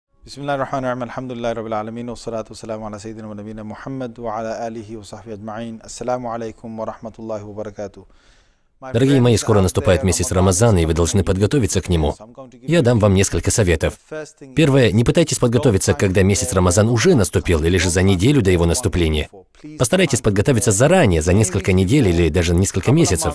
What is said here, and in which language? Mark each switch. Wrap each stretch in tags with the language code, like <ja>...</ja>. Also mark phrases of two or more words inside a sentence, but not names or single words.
<ar>بسم الله الرحمن الرحيم، الحمد لله رب العالمين، والصلاة والسلام على سيدنا ونبينا محمد وعلى آله وصحبه أجمعين. السلام عليكم ورحمة الله وبركاته.</ar> <ru>Дорогие мои, скоро наступает месяц Рамазана, и вы должны подготовиться к нему. Я дам вам несколько советов. Первое. Не пытайтесь подготовиться, когда месяц Рамазан уже наступил, или же за неделю до его наступления. Постарайтесь подготовиться заранее, за несколько недель или даже несколько месяцев.</ru>